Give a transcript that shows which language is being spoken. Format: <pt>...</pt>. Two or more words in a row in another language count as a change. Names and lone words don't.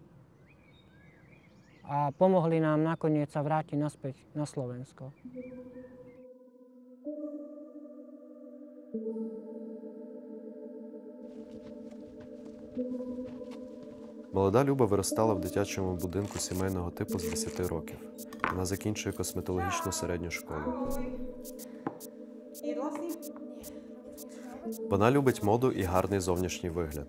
<sk>A pomohli nám nakoniec sa vrátiť naspäť na Slovensko.</sk> <uk>Молода Люба виростала в дитячому будинку сімейного типу з 10 років. Вона закінчує косметологічну середню школу. Вона любить моду і гарний зовнішній вигляд.</uk>